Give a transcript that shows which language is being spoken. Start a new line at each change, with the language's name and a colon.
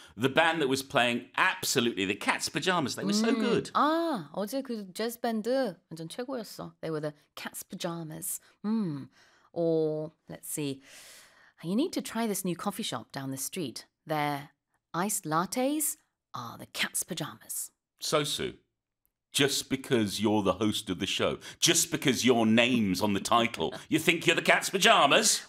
English: The band that was playing, absolutely, the cat's pajamas, they were so good.
Korean: 아, 어제 그 재즈 밴드 완전 최고였어.
English: They were the cat's pajamas. Or, let's see, you need to try this new coffee shop down the street. Their iced lattes are the cat's pajamas. So, Sue. Just because you're the host of the show, just because your name's on the title, you think you're the cat's pajamas?